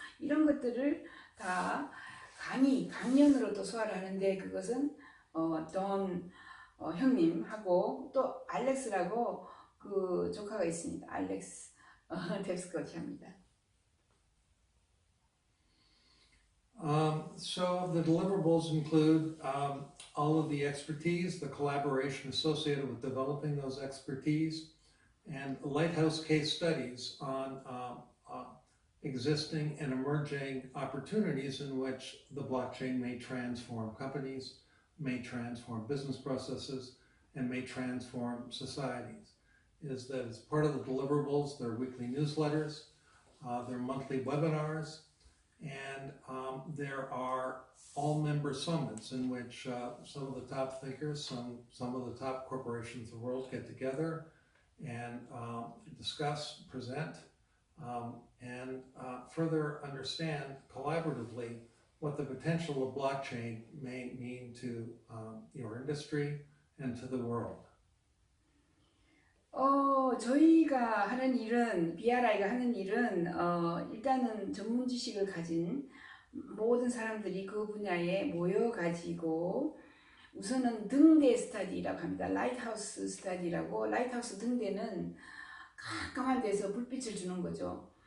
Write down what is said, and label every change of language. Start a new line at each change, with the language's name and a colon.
Korean: 이런 것들을 다 강연으로 또 소화를 하는데 그것은 돈 형님하고 또 알렉스라고 그 조카가 있습니다. 알렉스 탭스콧이 합니다.
English: So the deliverables include all of the expertise, the collaboration associated with developing those expertise, and lighthouse case studies on existing and emerging opportunities in which the blockchain may transform companies, may transform business processes, and may transform societies. Is that as part of the deliverables, there are weekly newsletters, there are monthly webinars, and there are all-member summits in which some of the top thinkers, some of the top corporations of the world get together and discuss, present, and further understand collaboratively what the potential of blockchain may mean to your industry and to the world.
Korean: 저희가 하는 일은, BRI가 하는 일은, 일단은 전문 지식을 가진 모든 사람들이 그 분야에 모여가지고, 우선은 등대 스터디라고 합니다. 라이트하우스 스터디라고, 라이트하우스 등대는 깜깜한 데서 불빛을 주는 거죠.